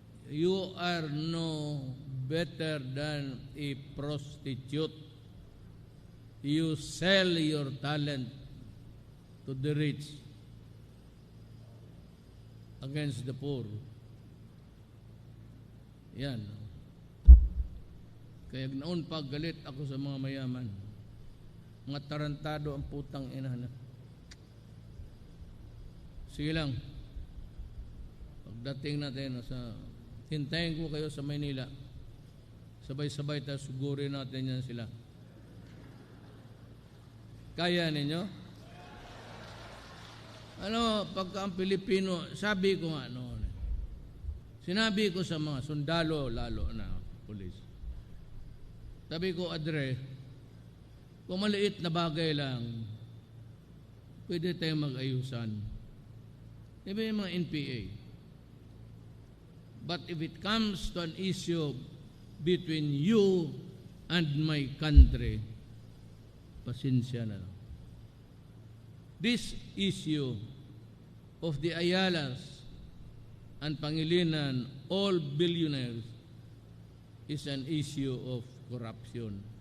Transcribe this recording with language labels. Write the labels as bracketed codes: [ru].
[en] You are no better than a prostitute. You sell your talent to the rich against the poor. [tl] Yan. Kaya noon paggalit ako sa mga mayaman. Mga tarantado ang putang ina na. Sige lang. Pagdating natin sa hintayin ko kayo sa Maynila. Sabay-sabay tayo sugurin natin yan sila. Kaya ninyo? Ano, pagka ang Pilipino, sabi ko nga noon, sinabi ko sa mga sundalo, lalo na pulis, sabi ko, Adre, kung maliit na bagay lang, pwede tayong mag-ayusan. Diba yung mga NPA? [en] But if it comes to an issue between you and my country, [tl] pasensya na lang. [en] This issue of the Ayalas and Pangilinan, all billionaires, is an issue of corruption.